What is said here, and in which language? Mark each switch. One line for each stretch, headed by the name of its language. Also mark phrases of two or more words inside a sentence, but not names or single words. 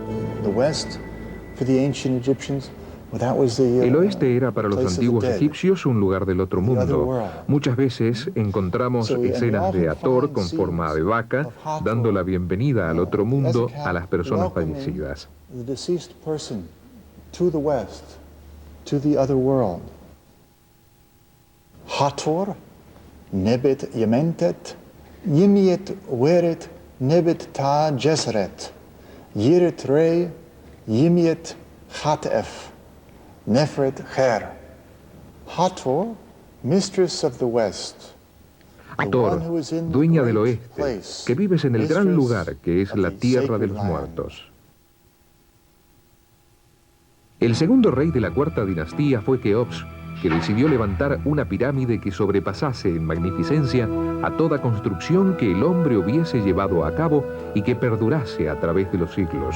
Spanish: El oeste era para los antiguos egipcios un lugar del otro mundo. Muchas veces encontramos escenas de Hathor con forma de vaca, dando la bienvenida al otro mundo a las personas fallecidas.
Ancient Egyptian: Hathor, Nebet Yementet, Yimiet Weret, Nebet Ta Jesret, Yiret Rei, Yimiet Hatef, Nefret Her.
English: Hathor, mistress of the West.
Spanish: Hathor, dueña del oeste, que vives en el gran lugar que es la tierra de los muertos. El segundo rey de la cuarta dinastía fue Keops, que decidió levantar una pirámide que sobrepasase en magnificencia a toda construcción que el hombre hubiese llevado a cabo y que perdurase a través de los siglos.